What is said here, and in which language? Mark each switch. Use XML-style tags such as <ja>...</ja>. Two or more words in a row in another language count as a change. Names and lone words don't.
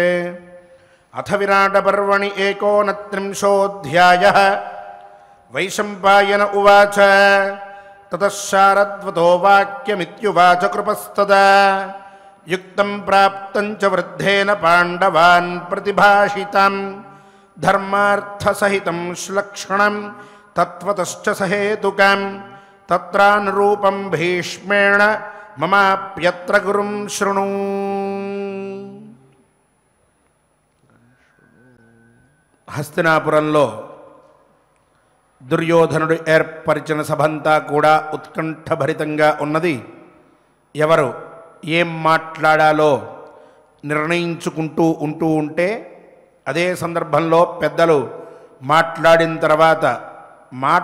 <sa>अथ विराटपर्वणि 29 वैशम्पायन उवाच ततः शारद्वतो वाक्यमित्युवाच कृपस्तदा युक्तं प्राप्तं च वृद्धेन पाण्डवान् प्रतिभाषितं धर्मार्थसहितं श्लक्षणं तत्त्वतश्च सहेतुकं तत्रानुरूपं भीष्मेण ममाप्यत्र गुरुं शृणु।</sa> <te>హస్తినాపురంలో దుర్యోధనుడు ఏర్పరిచిన సభంతా కూడా ఉత్కంఠభరితంగా ఉన్నది. ఎవరు ఏం మాట్లాడాలో నిర్ణయించుకుంటూ ఉంటే అదే సందర్భంలో పెద్దలు మాట్లాడిన తర్వాత మాట</te>